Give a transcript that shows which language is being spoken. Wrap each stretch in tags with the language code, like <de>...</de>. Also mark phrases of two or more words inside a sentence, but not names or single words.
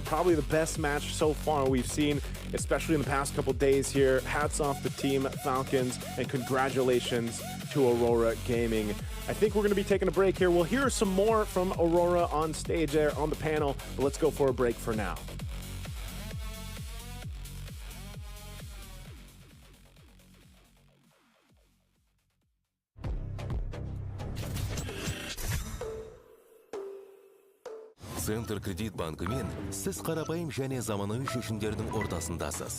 <en>Probably the best match so far we've seen, especially in the past couple days here. Hats off to Team Falcons, and congratulations to Aurora Gaming. I think we're going to be taking a break here. We'll hear some more from Aurora on stage there on the panel, but let's go for a break for now.</en> <kk>Центр кредит банкымен сіз қарапайым және заманауи шешімдердің ортасындасыз.</kk>